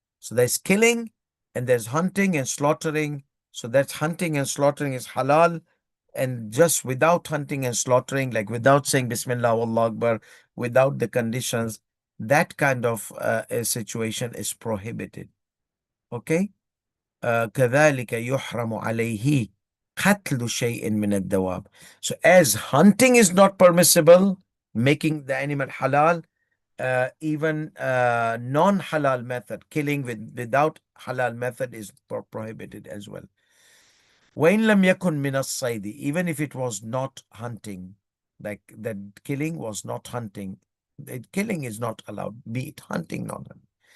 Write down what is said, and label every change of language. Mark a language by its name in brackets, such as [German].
[English] So there's killing and there's hunting and slaughtering. So that's hunting and slaughtering is halal. And just without hunting and slaughtering, like without saying Bismillah Wallahu Akbar, without the conditions, that kind of a situation is prohibited. Okay? [Arabic] كذلك يحرم عليه قتل شيء من الدواب. [English] So as hunting is not permissible, making the animal halal, even non-halal method, killing without halal method is prohibited as well. [Arabic] وَإِن لَمْ يَكُنْ مِنَ الصَّيْدِ, [English] even if it was not hunting, like that killing was not hunting, killing is not allowed, be it hunting, not hunting.